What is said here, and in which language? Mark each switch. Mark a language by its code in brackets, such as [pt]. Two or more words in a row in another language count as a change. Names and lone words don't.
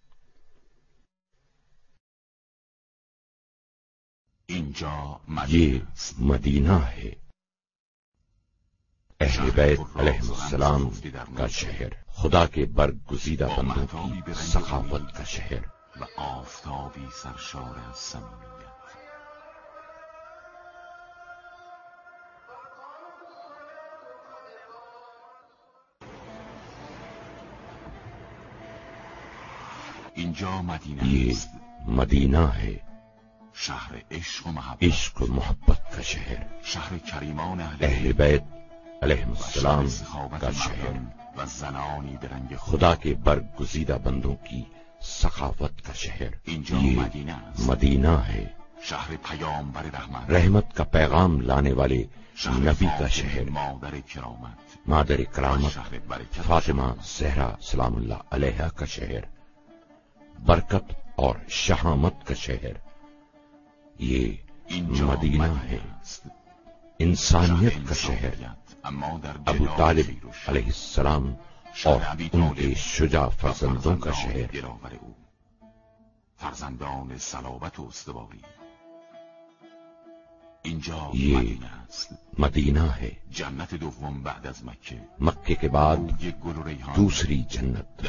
[hi] ये मदीना है, अहले बैत अलैहिस्सलाम का शहर, खुदा के बरगुज़ीदा बंदों की सखावत का शहर [fa] و آفتابی سرشار از صمیمیت. اینجا مدینه [hi] ये [fa] است، [hi] मदीना है, [fa] شهر عشق و محبت، [hi] इश्क و मोहब्बत का शहर, [fa] شهر کریمان [hi] अहले [fa] اهل [hi] बैत [fa] و [hi] अलैहिस्सलाम [fa] شهر سخاوت [hi] का शहर, [fa] مردان و زنانی به رنگ خود. [hi] खुदा के बरगुज़ीदा बंदों की सखावत का शहर। [fa] اینجا [hi] ये [fa] مدینه است، [hi] मदीना है, [fa] شهر پیامبر رحمت، [hi] रहमत का पैगाम लाने वाले [fa] شهر [hi] नबी का [fa] فاطمه [hi] शहर, [fa] مادر کرامت، [hi] मादर [fa] و [hi] करामत [fa] شهر برکت [hi] फातिमा सहरा सलामुल्लाह अलैहा का शहर, बरकत और शहामत का शहर। ये [fa] اینجا [hi] मदीना [fa] مدینه [hi] है, [fa] است، [hi] इंसानियत [fa] شهر [hi] का शहर, [fa] انسانیت، اما در [hi] अबू [fa] جلال [hi] तालिब [fa] خیرش، [hi] अलैहिस्सलाम [fa] شهر [hi] और [fa] ابی [hi] उनके [fa] طالب [hi] शुजा [fa] و [hi] फर्जंदों का [fa] فرزندان [hi] शहर। [fa] دلاور او، فرزندان صلابت و استواری. اینجا [hi] ये [fa] مدینه است، [hi] मदीना है, [fa] جنت دوم بعد از مکه، [hi] मक्के के बाद [fa] بوی گل و ریحان، [hi] दूसरी जन्नत।